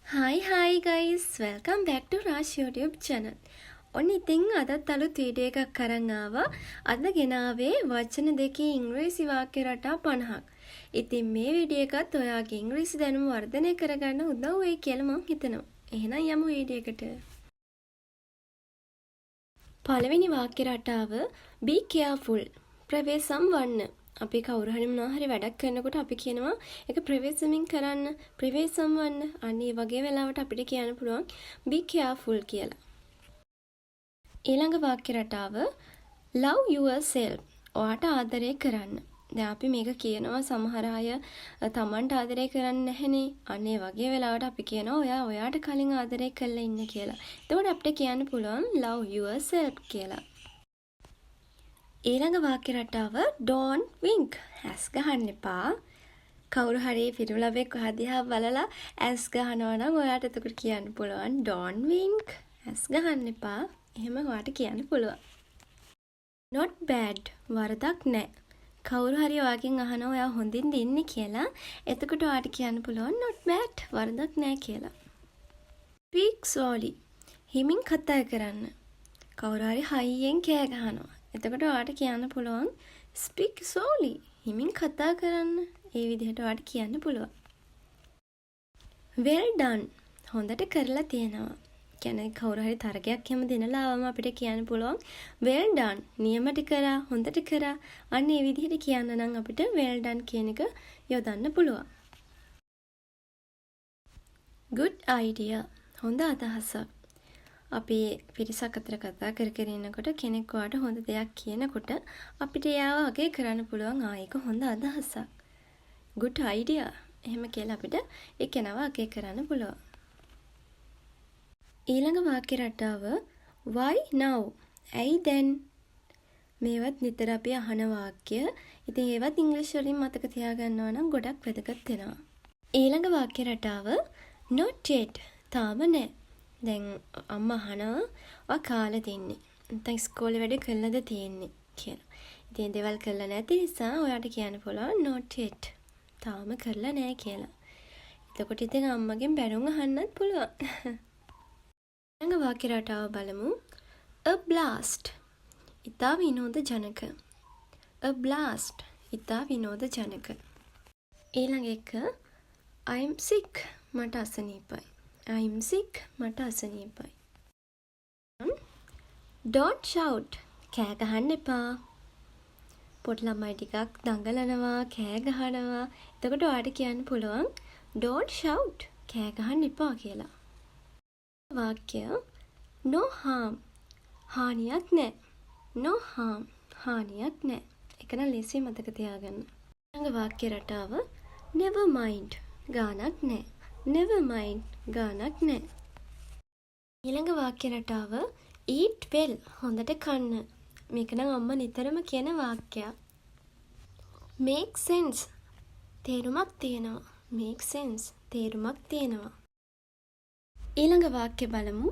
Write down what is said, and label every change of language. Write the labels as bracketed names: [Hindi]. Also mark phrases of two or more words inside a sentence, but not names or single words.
[English] Hi guys, welcome back to Raj YouTube channel. [Sinhala] ඔන්න ඉතින් අදත් අලුත් වීඩියෝ එකක් අරන් ආවා. අද ගෙනාවේ වචන දෙකේ ඉංග්‍රීසි වාක්‍ය රටා 50ක්. ඉතින් මේ වීඩියෝ එකත් ඔයාගේ ඉංග්‍රීසි දැනුම වර්ධනය කරගන්න උදව් වෙයි කියලා මම හිතනවා. එහෙනම් යමු වීඩියෝ එකට. පළවෙනි වාක්‍ය රටාව [English] be careful. [Sinhala] ප්‍රවේශම් වන්න. අපි කවුරු හරි මොනවා හරි වැඩක් කරනකොට අපි කියනවා ඒක ප්‍රවේශමින් කරන්න, ප්‍රවේශම් වන්න. අන්න ඒ වගේ වෙලාවට අපිට කියන්න පුළුවන් [English] be careful [Sinhala] කියලා. ඊළඟ වාක්‍ය රටාව [English] love yourself. [Sinhala] ඔයාට ආදරය කරන්න. දැන් අපි මේක කියනවා සමහර අය තමන්ට ආදරය කරන්නේ නැහනේ. අන්න ඒ වගේ වෙලාවට අපි කියනවා ඔයා ඔයාට කලින් ආදරය කරලා ඉන්න කියලා. එතකොට අපිට කියන්න පුළුවන් [English] love yourself [Sinhala] කියලා. ඊළඟ වාක්‍ය රටාව [English] don't wink. [Sinhala] ඇස් ගහන්න එපා. කවුරු හරි පිරුළවෙක් ඔයා දිහා බලලා ඇස් ගහනවා නම් ඔයාට එතකොට කියන්න පුළුවන් [English] don't wink. [Sinhala] ඇස් ගහන්න එපා. එහෙම ඔයාට කියන්න පුළුවන්. [English] not bad. [Sinhala] වරදක් නැහැ. කවුරු හරි ඔයාගෙන් අහනවා ඔයා හොඳින්ද ඉන්නේ කියලා. එතකොට ඔයාට කියන්න පුළුවන් [English] not bad. [Sinhala] වරදක් නැහැ කියලා. [English] speak slowly. [Sinhala] හිමින් කතා කරන්න. කවුරු හරි හයියෙන් කෑ ගහනවා. එතකොට ඔයාට කියන්න පුළුවන් [English] speak slowly. [Sinhala] හිමින් කතා කරන්න. ඒ විදිහට ඔයාට කියන්න පුළුවන්. [English] well done. [Sinhala] හොඳට කරලා තියෙනවා. කියන්නේ කවුරු හරි තරගයක් හැම දෙනලා ආවම අපිට කියන්න පුළුවන් [English] well done. [Sinhala] නියමට කරා, හොඳට කරා. අන්න ඒ විදිහට කියන්න නම් අපිට [English] well done [Sinhala] කියන එක යොදන්න පුළුවන්. [English] good idea. [Sinhala] හොඳ අදහසක්. අපි පිරිසක් අතර කතා කර ඉන්නකොට කෙනෙක් ඔයාට හොඳ දෙයක් කියනකොට අපිට එයාව අගය කරන්න පුළුවන් ඒක හොඳ අදහසක්. [English] good idea. [Sinhala] එහෙම කියලා අපිට ඒ කෙනාව අගය කරන්න පුළුවන්. ඊළඟ වාක්‍ය රටාව [English] why now? [Sinhala] ඇයි දැන්? මේවත් නිතර අපි අහන වාක්‍ය. ඉතින් ඒවත් ඉංග්‍රීසි වලින් මතක තියාගන්නවා නම් ගොඩක් වැදගත් වෙනවා. ඊළඟ වාක්‍ය රටාව [English] not yet. [Sinhala] තාම නෑ. දැන් අම්මා අහනවා ඔයා කාලෙද ඉන්නේ? නැත්නම් ඉස්කෝලේ වැඩ කළාද තියෙන්නේ කියලා. ඉතින් දේවල් කළා නැති නිසා ඔයාට කියන්න පුළුවන් [English] not yet. [Sinhala] තාම කරලා නෑ කියලා. එතකොට ඉතින් අම්මගෙන් බැනුම් අහන්නත් පුළුවන්. ඊළඟ වාක්‍ය රටාව බලමු. [English] a blast. [Sinhala] ඉතා විනෝද ජනක. [English] a blast. [Sinhala] ඉතා විනෝද ජනක. ඊළඟ එක [English] I'm sick. [Sinhala] මට අසනීපයි. [English] I'm sick. [Sinhala] මට අසනීපයි. [English] don't shout. [Sinhala] කෑ ගහන්න එපා. පොඩි ළමයි ටිකක් දඟලනවා, කෑ ගහනවා. එතකොට ඔයාට කියන්න පුළුවන් [English] don't shout. [Sinhala] කෑ ගහන්න එපා කියලා. වාක්‍ය [English] no harm. [Sinhala] හානියක් නැහැ. [English] no harm. [Sinhala] හානියක් නැහැ. ඒක නම් ලේසියෙන් මතක තියාගන්න. ඊළඟ වාක්‍ය රටාව [English] never mind. [Sinhala] ගානක් නැහැ. [English] never mind. [Sinhala] ගානක් නැහැ. ඊළඟ වාක්‍ය රටාව [English] eat well. [Sinhala] හොඳට කන්න. මේක නම් අම්මා නිතරම කියන වාක්‍යයක්. [English] make sense. [Sinhala] තේරුමක් තියෙනවා. [English] make sense. [Sinhala] තේරුමක් තියෙනවා. ඊළඟ වාක්‍ය බලමු.